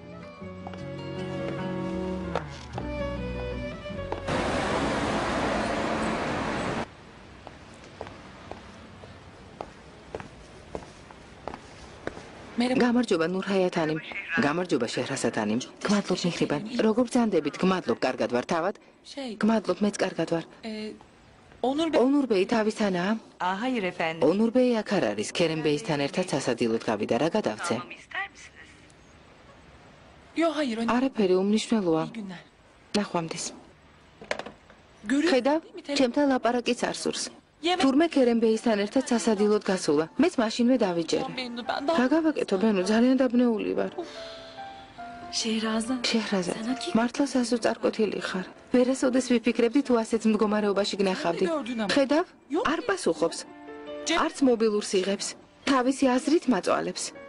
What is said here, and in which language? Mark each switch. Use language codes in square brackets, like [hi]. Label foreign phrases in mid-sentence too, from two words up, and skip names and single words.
[ka] გამარჯობა ნურჰაიათანი. გამარჯობა შეჰრასათანი. გმადლობ მიხრიბან. როგორ ბრძანდებით? გმადლობ, კარგად ვარ თავად. გმადლობ, მეც კარგად ვარ. ონურ ბეი თავისთანაა? [tr] Hayır efendim. [ka] ონურ ბეი აქ არ არის. ქერემ ბეისთან ერთად სასადილოდ გავიდა. რა გადავცე? [tr] Yo hayır. [ka] არაფერი უმნიშვნელოა. [tr] İyi günler. [ka] ნახვამდის. [tr] Görüyor [ka] ხედავ, [tr] değil mi? [ka] ჩემთან ლაპარაკიც არ სურს. [tr] Yemek. [ka] თურმე ქერემ ბეისთან ერთად სასადილოდ გასულა. მეც მაშინვე დავიჯერე. [tr] Bennu ben daha. [ka] რა გავაკეთო, ბენო, ძალიან დაბნეული ვარ. Şehrazat. შეჰრაზად, მართლა სასო წარკვეთილი ხარ. ვერასოდეს ვიფიქრებდი თუ ასეთ მდგომარეობაში გნახავდი. ხედავ, არ პასუხობს. არც მობილურს იღებს. თავისი აზრით მაწვალებს.